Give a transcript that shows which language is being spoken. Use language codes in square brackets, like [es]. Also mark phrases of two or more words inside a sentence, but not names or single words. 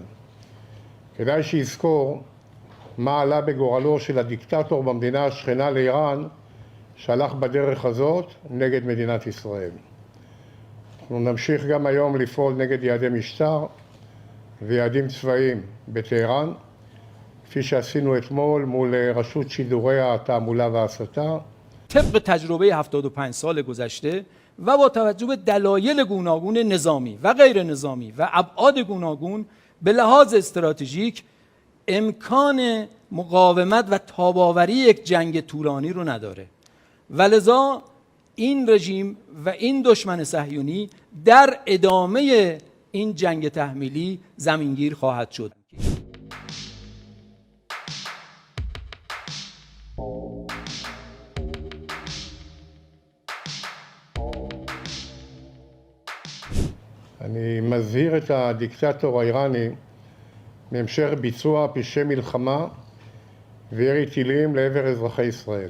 [he] כדאי שיזכור מה עלה בגורלו של הדיקטטור במדינה השכנה לאיראן שהלך בדרך הזאת נגד מדינת ישראל. אנחנו נמשיך גם היום לפעול נגד יעדי משטר ויעדים צבאיים בטהרן, כפי שעשינו אתמול מול רשות שידורי התעמולה וההסתה. [fa] طبق تجربه 75 سال گذشته و با توجه به دلایل گوناگون نظامی و غیر نظامی و ابعاد گوناگون به لحاظ استراتژیک امکان مقاومت و تاب‌آوری یک جنگ طولانی رو نداره و لذا این رژیم و این دشمن صهیونی در ادامه این جنگ تحمیلی زمینگیر خواهد شد. [he] אני מזהיר את הדיקטטור האיראני מהמשך ביצוע פשעי מלחמה וירי טילים לעבר אזרחי ישראל.